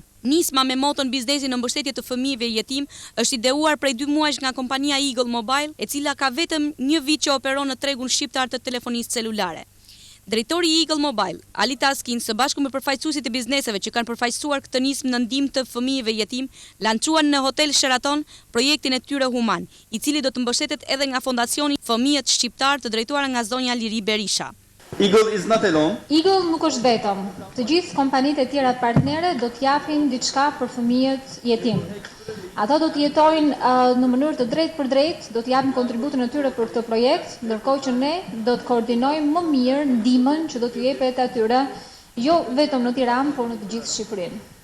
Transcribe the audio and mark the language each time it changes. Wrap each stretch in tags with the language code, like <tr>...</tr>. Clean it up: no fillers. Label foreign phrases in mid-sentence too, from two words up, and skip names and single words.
<sq>Nisma me moton biznesi në mbështetje të fëmijëve jetim është ideuar prej 2 muajsh nga kompania Eagle Mobile, e cila ka vetëm 1 vit që operon në tregun shqiptar të telefonisë celulare. Drejtori i Eagle Mobile, Ali Taskin, së bashku me përfaqësuesit e bizneseve që kanë përfaqësuar këtë nismë në ndihmë të fëmijëve jetim, lançuan në Hotel Sheraton projektin e tyre human, i cili do të mbështetet edhe nga Fondacioni Fëmijët Shqiptar të drejtuar nga zonja Liri Berisha.</sq> <en>Eagle is not alone.</en> <sq>Eagle nuk është vetëm. Të gjithë kompanitë e tjera partnere do të japin diçka për fëmijët jetim. Ato do të jetojnë në mënyrë të drejtë për drejtë, do të japin kontributin e tyre për këtë projekt, ndërkohë që ne do të koordinojmë më mirë ndihmën që do t'u jepet atyre, jo vetëm në Tiranë, por në të gjithë Shqipërinë.</sq>